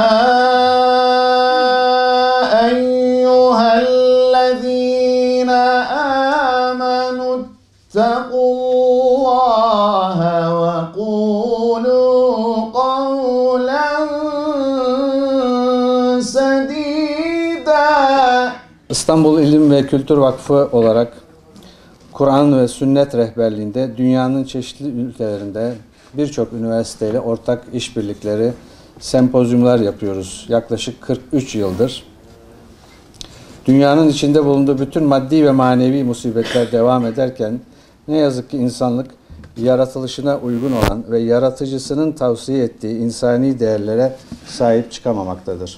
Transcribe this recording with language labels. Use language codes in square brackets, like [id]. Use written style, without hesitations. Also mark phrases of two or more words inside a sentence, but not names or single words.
[ar] أيها الذين آمنوا اتقوا الله وقولوا قولا سديدا. [tr] İstanbul İlim ve Kültür Vakfı olarak Kur'an ve Sünnet rehberliğinde dünyanın çeşitli ülkelerinde birçok üniversiteyle ortak işbirlikleri, sempozyumlar yapıyoruz. Yaklaşık 43 yıldır. Dünyanın içinde bulunduğu bütün maddi ve manevi musibetler devam ederken ne yazık ki insanlık yaratılışına uygun olan ve yaratıcısının tavsiye ettiği insani değerlere sahip çıkamamaktadır.